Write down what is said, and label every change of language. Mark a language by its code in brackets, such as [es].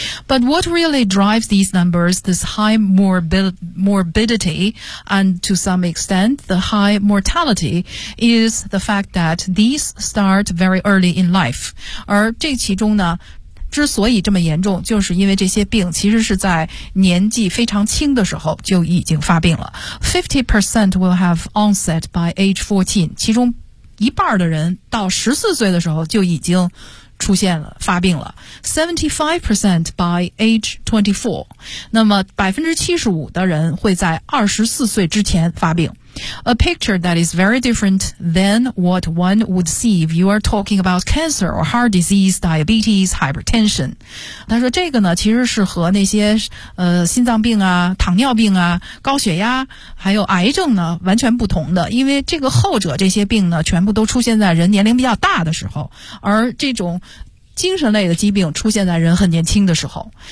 [en] But what really drives these numbers, this high morbidity and to some extent the high mortality is the fact that these start very early in life. [zh] 而这其中呢之所以这么严重，就是因为这些病其实是在年纪非常轻的时候就已经发病了。 [en] 50% will have onset by age 14, [zh] 其中一半的人到14岁的时候就已经出现了发病了。 [en] 75% by age 24, [zh] 那么 75% 的人会在24岁之前发病。 [en] A picture that is very different than what one would see if you are talking about cancer or heart disease, diabetes, hypertension. [zh] 他说这个呢其实是和那些心脏病啊，糖尿病啊，高血压还有癌症呢完全不同的，因为这个后者这些病呢全部都出现在人年龄比较大的时候，而这种精神类的疾病出现在人很年轻的时候。